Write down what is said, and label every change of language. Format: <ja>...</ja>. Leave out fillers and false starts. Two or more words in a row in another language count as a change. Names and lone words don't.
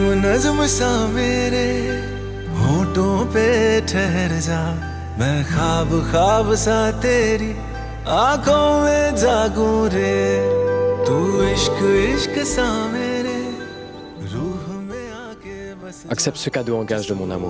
<hi>नज़्म सा मेरे होठों पे ठहर जा, मैं ख्वाब ख्वाब सा तेरी आंखों में जागूं रे, तू इश्क इश्क सा मेरे रूह में आके बस।</hi> <fr>Accepte ce cadeau en gage de mon amour.</fr>